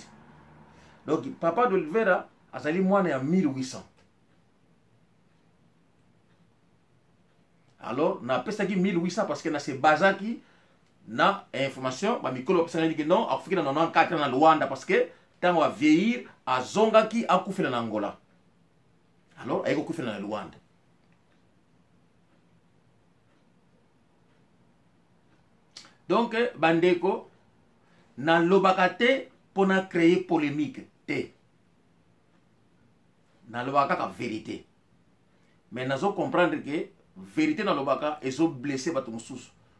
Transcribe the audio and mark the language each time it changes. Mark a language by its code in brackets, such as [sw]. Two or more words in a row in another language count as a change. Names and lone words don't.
[ln] Donc papa d'Oliveira azali mwana ya 1800. Alors na pesaki 1800 [fr] parce que [ln] na se bazaki na information ba mikolo pesaki que non a koufi na 94 ans na Luanda [fr] parce que [ln] tango a vieillir a zongaki a koufi na Angola. Alors ayeko koufi na Luanda. Donc bandeko na lobaka te pona [fr] créer polémique [ln] te na lobaka ka [fr] vérité mais [ln] nazo [fr] comprendre que vérité [ln] na lobaka ezo blesser bato mususu